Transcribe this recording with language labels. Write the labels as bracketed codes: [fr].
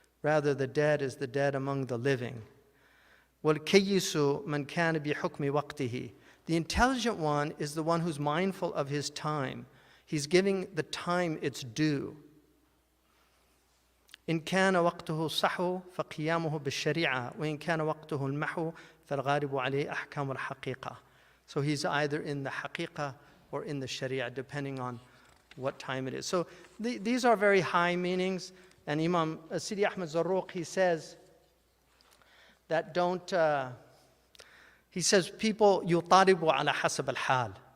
[en] Rather, the dead is the dead among the living. [ar] وَالْكَيِّسُ مَنْ كَانَ بِحُكْمِ وَقْتِهِ. [en] The intelligent one is the one who's mindful of his time. He's giving the time its due. [ar] إن كان وقته الصحو فقيامه بالشريعة وإن كان وقته المحو فالغالب عليه أحكام الحقيقة. [en] So he's either in the haqiqah or in the sharia, depending on what time it is. So these are very high meanings. And Imam Sidi Ahmed Zarruq, he says that he says people [ar] يطالبوا على حسب الحال.